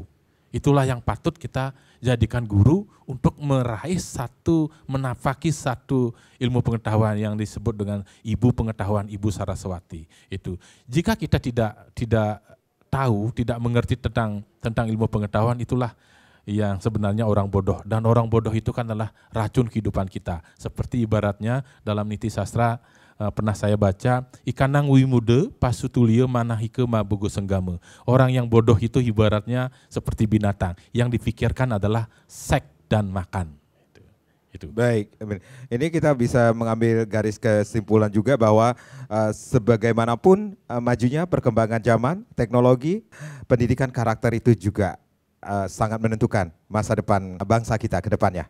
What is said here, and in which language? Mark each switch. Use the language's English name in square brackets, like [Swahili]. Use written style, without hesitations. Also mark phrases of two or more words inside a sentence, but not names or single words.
[Indonesian] Itulah yang patut kita jadikan guru untuk menafaki satu ilmu pengetahuan yang disebut dengan ibu pengetahuan, Ibu Saraswati. Itu jika kita tidak tahu, tidak mengerti tentang ilmu pengetahuan, itulah yang sebenarnya orang bodoh. Dan orang bodoh itu kan adalah racun kehidupan kita. Seperti ibaratnya dalam niti sastra pernah saya baca, [Kawi] ikanang wimude pasutulia manahike mabogo senggame. [Indonesian] Orang yang bodoh itu ibaratnya seperti binatang, yang dipikirkan adalah seks dan makan. Itu. Baik, ini kita bisa mengambil garis kesimpulan juga bahwa sebagaimanapun majunya perkembangan zaman, teknologi, pendidikan karakter itu juga sangat menentukan masa depan bangsa kita ke depannya.